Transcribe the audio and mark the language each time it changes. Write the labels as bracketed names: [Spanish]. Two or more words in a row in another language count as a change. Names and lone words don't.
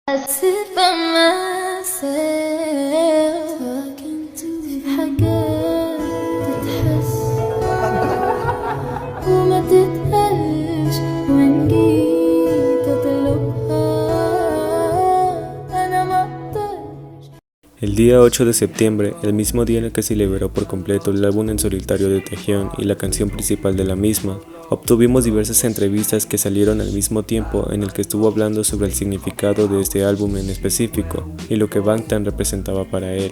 [English] sit by myself [Arabic] في حاجات تتحس وما تتقالش وإن جيت أطلبها أنا مقدرش. [Spanish] El día 8 de septiembre, el mismo día en el que se liberó por completo el álbum en solitario de Taehyun y la canción principal de la misma, obtuvimos diversas entrevistas que salieron al mismo tiempo en el que estuvo hablando sobre el significado de este álbum en específico y lo que Bangtan representaba para él.